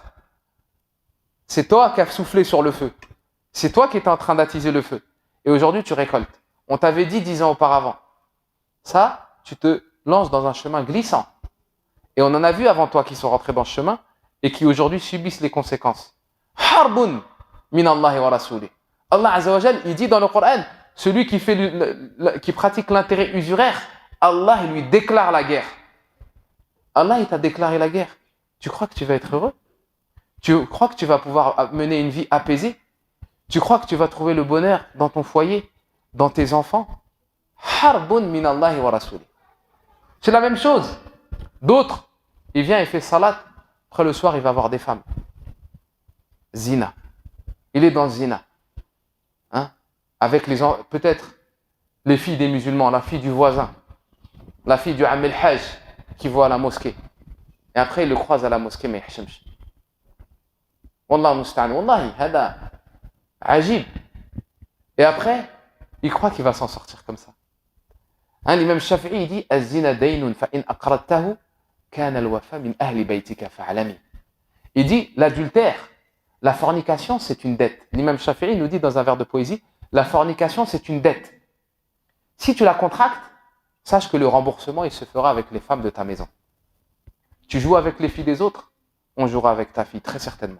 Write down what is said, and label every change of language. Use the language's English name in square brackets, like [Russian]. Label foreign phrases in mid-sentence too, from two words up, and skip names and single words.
[French] C'est toi qui as soufflé sur le feu. C'est toi qui étais en train d'attiser le feu. Et aujourd'hui, tu récoltes. On t'avait dit 10 ans auparavant. Ça, tu te lances dans un chemin glissant. Et on en a vu avant toi qui sont rentrés dans ce chemin et qui aujourd'hui subissent les conséquences. [Arabic] حرب من الله ورسوله. [French] Allah [Arabic] عز وجل, [French] il dit dans le Coran, celui qui pratique l'intérêt usuraire, Allah il lui déclare la guerre. Allah il t'a déclaré la guerre. Tu crois que tu vas être heureux? Tu crois que tu vas pouvoir mener une vie apaisée? Tu crois que tu vas trouver le bonheur dans ton foyer, dans tes enfants? [Arabic] حرب من الله ورسوله. [French] C'est la même chose. D'autres, il vient et fait salat. Après le soir, il va voir des femmes. Zina. Il est dans zina. Avec peut-être les filles des musulmans, la fille du voisin, la fille du Amel Hajj qui voit à la mosquée. Et après, il le croise à la mosquée, mais il [Arabic] والله المستعان. والله هذا عجيب. [French] Et après, il croit qu'il va s'en sortir comme ça. L'imam Shafi'i dit [Arabic] الزنا دين فإن أقرضته كان الوفاء من أهل بيتك فاعلم. [French] Il dit l'adultère, la fornication, c'est une dette. L'imam Shafi'i nous dit dans un vers de poésie, la fornication, c'est une dette. Si tu la contractes, sache que le remboursement, il se fera avec les femmes de ta maison. Tu joues avec les filles des autres, on jouera avec ta fille, très certainement.